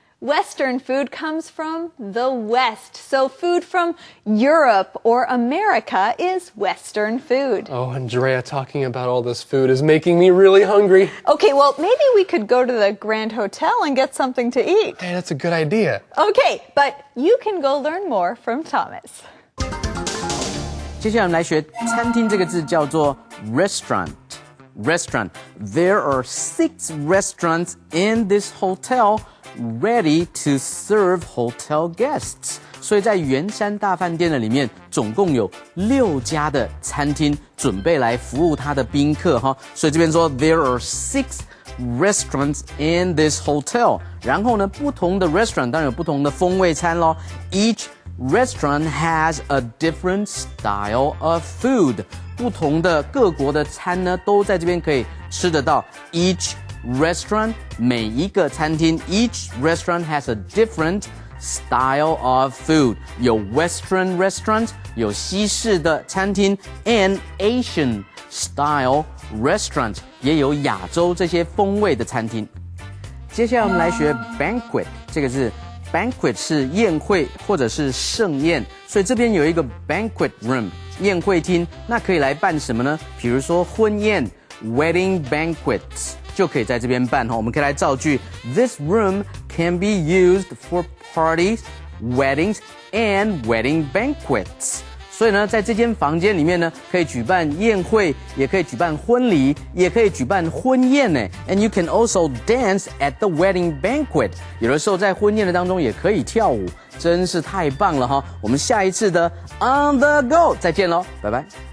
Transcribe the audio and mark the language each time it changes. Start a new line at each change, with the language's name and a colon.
English: Western food comes from the West. So food from Europe or America is Western food. Oh, Andrea, talking about all this food is making me really hungry. Okay, well, maybe we could go to the Grand Hotel and get something to eat. Hey, that's a good idea. Okay, but you can go learn more from Thomas.
Chinese: 接下来我们来学餐厅这个字叫做 restaurant.
English: Restaurant. There are 6 restaurants in this hotel ready to serve hotel guests.
Chinese: 所以在圆山大饭店的里面，总共有6家的餐厅准备来服务他的宾客哈。所以这边说
English: there are 6 restaurants in this hotel.
Chinese: 然后呢，不同的 restaurant 当然有不同的风味餐咯。
English: Each restaurant has a different style of food.
Chinese: 不同的各国的餐呢，都在这边可以吃得到。
English: Each restaurant
Chinese: 每一个餐厅
English: each restaurant has a different style of food.
Chinese: 有 Western restaurant 有西式的餐厅
English: and Asian style restaurant
Chinese: 也有亚洲这些风味的餐厅。接下来我们来学 banquet 这个字。Banquet 是宴会或者是盛宴，所以这边有一个 banquet room 宴会厅，那可以来办什么呢？比如说婚宴 wedding banquets 就可以在这边办哈。我们可以来造句
English: This room can be used for parties weddings and wedding banquets。
Chinese: 所以呢，在这间房间里面呢，可以举办宴会，也可以举办婚礼，也可以举办婚宴呢。
English: And you can also dance at the wedding banquet。
Chinese: 有的时候在婚宴的当中也可以跳舞，真是太棒了哈！我们下一次的 On the Go 再见喽，拜拜。